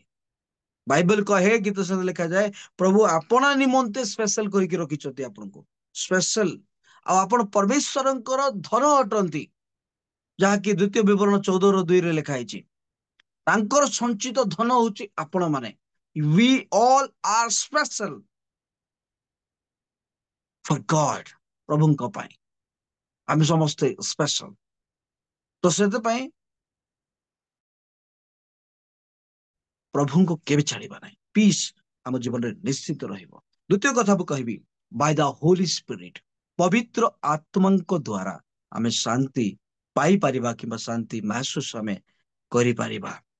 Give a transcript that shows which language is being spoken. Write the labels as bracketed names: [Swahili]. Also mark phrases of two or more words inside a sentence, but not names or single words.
[Odia] ବାଇବେଲ କହେ, ଗୀତ ସହିତ ଲେଖାଯାଏ, ପ୍ରଭୁ ଆପଣା ନିମନ୍ତେ ସ୍ପେଶାଲ କରିକି ରଖିଛନ୍ତି ଆପଣଙ୍କୁ, ସ୍ପେଶାଲ। ଆଉ ଆପଣ ପରମେଶ୍ୱରଙ୍କର ଧନ ଅଟନ୍ତି, ଯାହାକି ଦ୍ୱିତୀୟ ବିବରଣ 14:2 ଲେଖା ହେଇଛି। ତାଙ୍କର ସଞ୍ଚିତ ଧନ ହଉଛି ଆପଣ ମାନେ। [English] We all are special for God। [Odia] ପ୍ରଭୁଙ୍କ ପାଇଁ ଆମେ ସମସ୍ତେ ସ୍ପେଶାଲ। ତ ସେଥିପାଇଁ ପ୍ରଭୁଙ୍କୁ କେବେ ଛାଡିବା ନାହିଁ। ପିସ୍ ଆମ ଜୀବନରେ ନିଶ୍ଚିତ ରହିବ। ଦ୍ୱିତୀୟ କଥା ମୁଁ କହିବି, [English] by the Holy Spirit, [Odia] ପବିତ୍ର ଆତ୍ମାଙ୍କ ଦ୍ୱାରା ଆମେ ଶାନ୍ତି ପାଇପାରିବା କିମ୍ବା ଶାନ୍ତି ମହସୁସ ଆମେ କରିପାରିବା।